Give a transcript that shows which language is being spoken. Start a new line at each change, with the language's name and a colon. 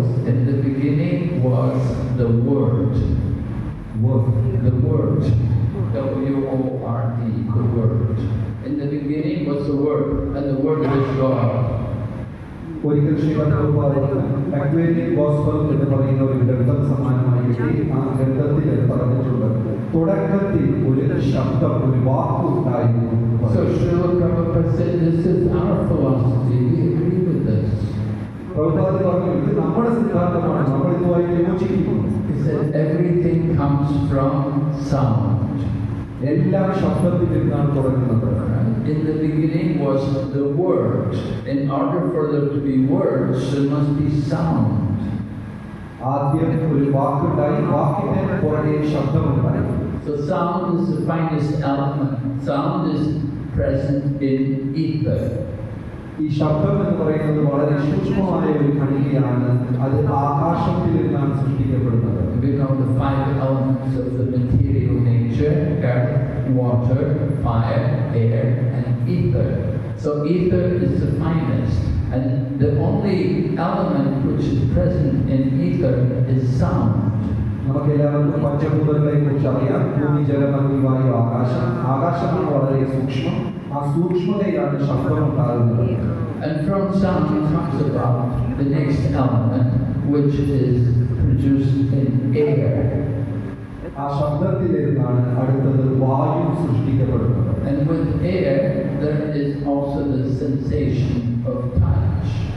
English: In the beginning was the Word. The Word. W-O-R-D, the Word. In the beginning was the Word, and the Word was God.
Malayalam: ഒരിക്കൽ Shrimad അക്വേരിയൻ gospel എന്ന് പറയുന്ന ഒരു ഗ്രന്ഥം സമ്മാനമായി കിട്ടി. ആ ഗ്രന്ഥത്തിൽ പറഞ്ഞിട്ടുണ്ട്, തുടക്കത്തിൽ ഒരു ശബ്ദം, ഒരു വാക്ക് ഉണ്ടായിരുന്നു.
English: So Srila Prabhupada said, this is our philosophy, we agree with this.
Malayalam: Prabhupada പറഞ്ഞു, ഇത് നമ്മുടെ സിദ്ധാന്തമാണ്, നമ്മൾ ഇതുമായി യോജിക്കുന്നു.
English: He said, everything comes from sound.
Malayalam: എല്ലാം ശബ്ദത്തിൽ നിന്നാണ് തുടങ്ങുന്നത്.
English: In the beginning was the Word. In order for there to be words, there must be sound.
Malayalam: ആദ്യം ഒരു വാക്കുണ്ടായി, വാക്കിന് പുറകെ ശബ്ദമുണ്ടായി.
English: So sound is the finest element. Sound is present in ether.
Malayalam: ഈ ശബ്ദം എന്ന് പറയുന്നത് വളരെ സൂക്ഷ്മമായ ഒരു ഘടികയാണ്. അത് ആകാശത്തിൽ നിന്നാണ് സൃഷ്ടിക്കപ്പെടുന്നത്.
English: We know the 5 elements of the material nature: earth, water, fire, air, and ether. So ether is the finest, and the only element which is present in ether is sound.
Malayalam: നമുക്കെല്ലാവർക്കും പഞ്ചഭൂതങ്ങളെ കുറിച്ച് അറിയാം. ഭൂമി, ജലം, അഗ്നി, വായു, ആകാശം. ആകാശമാണ് വളരെ സൂക്ഷ്മം. ആ സൂക്ഷ്മതയിലാണ് ശബ്ദം ഉണ്ടാകുന്നത്.
English: And from sound comes about the next element, which is produced in air.
Malayalam: ആ ശബ്ദത്തിൽ നിന്നാണ് അടുത്തത് വായു സൃഷ്ടിക്കപ്പെടുന്നത്.
English: And with air, there is also the sensation of touch.